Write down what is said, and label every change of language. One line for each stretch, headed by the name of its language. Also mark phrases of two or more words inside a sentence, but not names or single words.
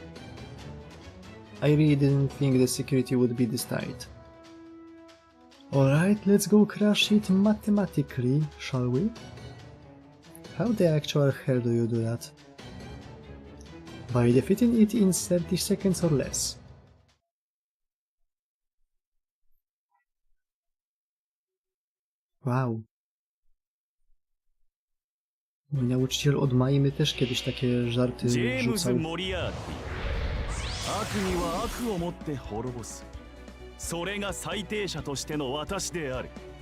English: I really didn't think the security would be this tight. Alright, let's go crush it mathematically, shall we? How the actual hell do you do that? By defeating it in 30 seconds or less. Wow.
Polish: Nauczyciel od Majmy też kiedyś takie żarty rzucał.
Japanese: 悪には悪をもって滅ぼす。それが最低者としての私である。